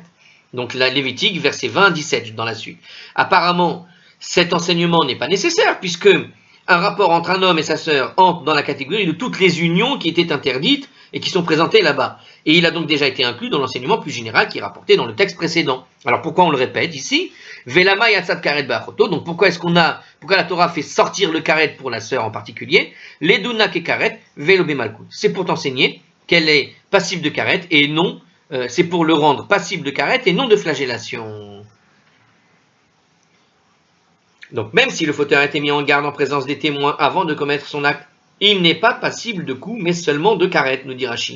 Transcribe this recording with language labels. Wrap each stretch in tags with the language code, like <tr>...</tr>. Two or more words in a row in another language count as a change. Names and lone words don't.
<fr>Donc la Lévitique, verset 20 à 17 dans la suite. Apparemment, cet enseignement n'est pas nécessaire, puisque un rapport entre un homme et sa sœur entre dans la catégorie de toutes les unions qui étaient interdites et qui sont présentées là-bas. Et il a donc déjà été inclus dans l'enseignement plus général qui est rapporté dans le texte précédent. Alors pourquoi on le répète ici?</fr> <he>ולמה יצאת כרת באחותו.</he> <fr>Donc pourquoi la Torah fait sortir le karet pour la sœur en particulier?</fr> <he>לדונו בכרת ולא במלקות.</he> <fr>C'est pour t'enseigner qu'elle est passive de karet et non, c'est pour le rendre passible de karet et non de flagellation. Donc même si le fauteur a été mis en garde en présence des témoins avant de commettre son acte, il n'est pas passible de coup, mais seulement de karet, nous dit Rashi.</fr>